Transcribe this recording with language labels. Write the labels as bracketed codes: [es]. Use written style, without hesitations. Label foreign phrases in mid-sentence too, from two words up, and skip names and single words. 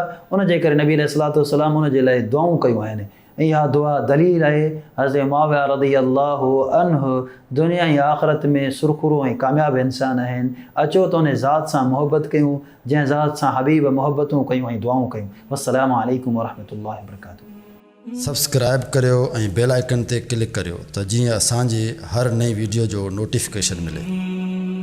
[sd] उनजे करे नबी [ar] عليه الصلاة والسلام [sd] उनजे लाइ दुआऊं कयूं आहिनि ऐं इहा दुआ दलील आहे हज़रत मुआविया [ar] رضي الله عنه [sd] दुनिया ऐं आख़िरत में सुरख़ुरू ऐं कामयाब इंसान आहिनि। अचो त उन ज़ात सां मोहबत कयूं जंहिं ज़ात सां हबीब मोहबतूं कयूं ऐं दुआऊं कयूं। [ar] والسلام عليكم ورحمة الله وبركاته. [sd] सब्सक्राइब करियो ऐं [en] bell icon [sd] ते क्लिक करियो त जीअं असांजी हर नई वीडियो जो नोटिफिकेशन मिले।